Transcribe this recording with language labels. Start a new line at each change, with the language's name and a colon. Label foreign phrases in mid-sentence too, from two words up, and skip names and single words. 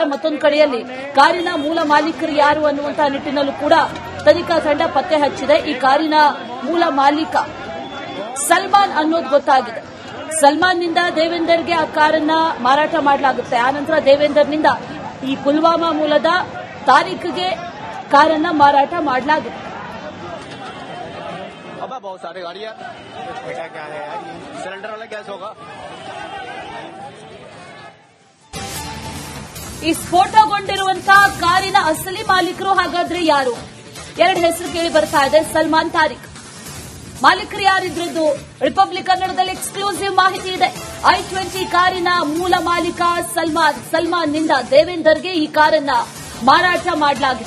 Kannada: ಮತ್ತೊಂದು ಕಡೆಯಲ್ಲಿ ಕಾರಿನ ಮೂಲ ಮಾಲೀಕರು ಯಾರು ಅನ್ನುವಂತಹ ನಿಟ್ಟಿನಲ್ಲೂ ಕೂಡ ತನಿಖಾ ತಂಡ ಪತ್ತೆ ಹಚ್ಚಿದೆ. ಈ ಕಾರಿನ ಮೂಲ ಮಾಲೀಕ ಸಲ್ಮಾನ್ ಅನ್ನೋದು ಗೊತ್ತಾಗಿದೆ. ಸಲ್ಮಾನ್ನಿಂದ ದೇವೇಂದರ್ಗೆ ಆ ಕಾರನ್ನ ಮಾರಾಟ ಮಾಡಲಾಗುತ್ತೆ. ಆನಂತರ ದೇವೇಂದರ್ನಿಂದ ಈ ಪುಲ್ವಾಮಾ ಮೂಲದ ತಾರೀಕ್ಗೆ ಕಾರನ್ನ ಮಾರಾಟ ಮಾಡಲಾಗುತ್ತೆ.
Hindi: अब बहुत सारे गाड़ियाँ बेटा क्या है यार, ये सिलेंडर वाला गैस होगा.
Kannada: ಈ ಸ್ಫೋಟಗೊಂಡಿರುವಂತಹ ಕಾರಿನ ಅಸಲಿ ಮಾಲೀಕರು ಹಾಗಾದ್ರೆ ಯಾರು? ಎರಡು ಹೆಸರು ಕೇಳಿ ಬರ್ತಾ ಇದೆ. ಸಲ್ಮಾನ್, ತಾರೀಕ್. ಮಾಲೀಕರು ಯಾರಿದ್ರದ್ದು ರಿಪಬ್ಲಿಕ್ ಕನ್ನಡದಲ್ಲಿ ಎಕ್ಸ್ಕ್ಲೂಸಿವ್ ಮಾಹಿತಿ ಇದೆ. i20 ಕಾರಿನ ಮೂಲ ಮಾಲೀಕ ಸಲ್ಮಾನ್ನಿಂದ ದೇವೇಂದರ್ಗೆ ಈ ಕಾರನ್ನ ಮಾರಾಟ ಮಾಡಲಾಗಿದೆ.